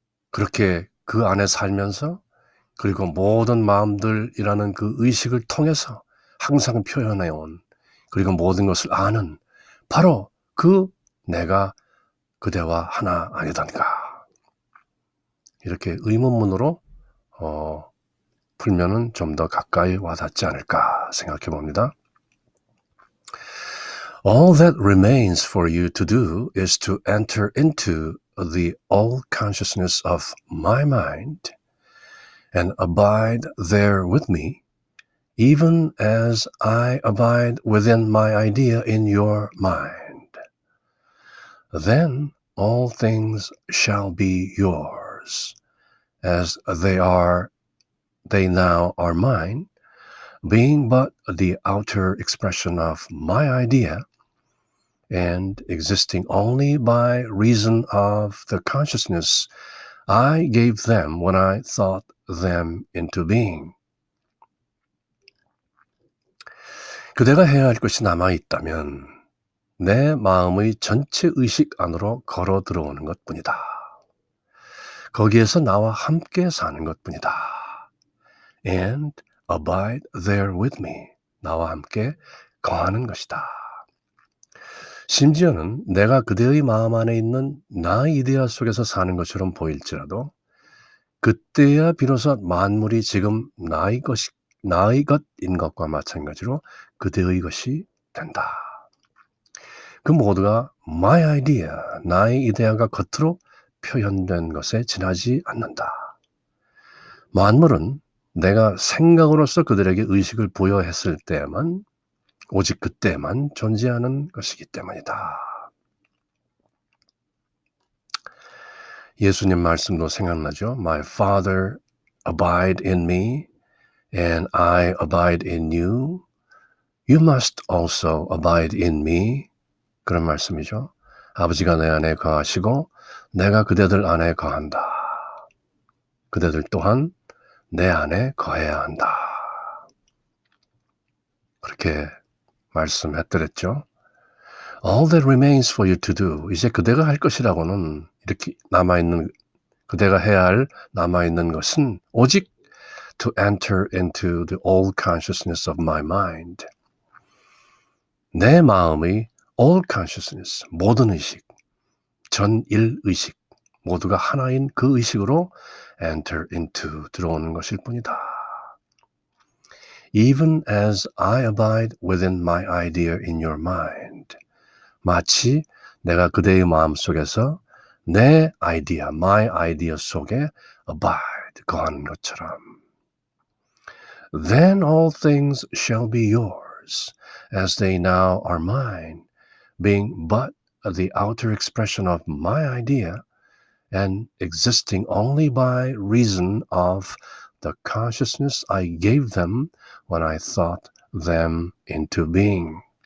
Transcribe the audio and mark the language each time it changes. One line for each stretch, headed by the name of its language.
Korean: 그렇게 그 안에 살면서 그리고 모든 마음들이라는 그 의식을 통해서 항상 표현해온 그리고 모든 것을 아는 바로 그 내가 그대와 하나 아니던가? 이렇게 의문문으로 풀면은 좀 더 가까이 와닿지 않을까 생각해 봅니다.
English: All that remains for you to do is to enter into the all consciousness of my mind and abide there with me, even as I abide within my idea in your mind. Then all things shall be yours, as they now are mine, being but the outer expression of my idea, and existing only by reason of the consciousness I gave them when I thought them into being.
Korean: 그대가 해야 할 것이 남아있다면 내 마음의 전체 의식 안으로 걸어 들어오는 것뿐이다. 거기에서 나와 함께 사는 것뿐이다.
English: And abide there with me.
Korean: 나와 함께 거하는 것이다. 심지어는 내가 그대의 마음 안에 있는 나의 이데아 속에서 사는 것처럼 보일지라도 그때야 비로소 만물이 지금 나의 것인 것과 마찬가지로 그대의 것이 된다. 그 모두가
English: my idea,
Korean: 나의 이데아가 겉으로 표현된 것에 지나지 않는다. 만물은 내가 생각으로서 그들에게 의식을 부여했을 때만 오직 그때만 존재하는 것이기 때문이다. 예수님 말씀도 생각나죠?
English: My Father abide in me and I abide in you. You must also abide in me.
Korean: 그런 말씀이죠. 아버지가 내 안에 거하시고 내가 그대들 안에 거한다. 그대들 또한 내 안에 거해야 한다. 그렇게 말씀했더랬죠.
English: All that remains for you to do.
Korean: 이제 그대가 할 것이라고는 이렇게 남아있는 그대가 해야 할 남아있는 것은 오직
English: to enter into the all consciousness of my mind.
Korean: 내 마음의
English: all consciousness,
Korean: 모든 의식, 전일 의식, 모두가 하나인 그 의식으로
English: enter into,
Korean: 들어오는 것일 뿐이다.
English: Even as I abide within my idea in your mind.
Korean: 마치 내가 그대의 마음 속에서 내 아이디어,
English: my idea
Korean: 속에 abide, 거하는 것처럼.
English: Then all things shall be yours, as they now are mine, being but the outer expression of my idea and existing only by reason of the consciousness I gave them when I thought them into being.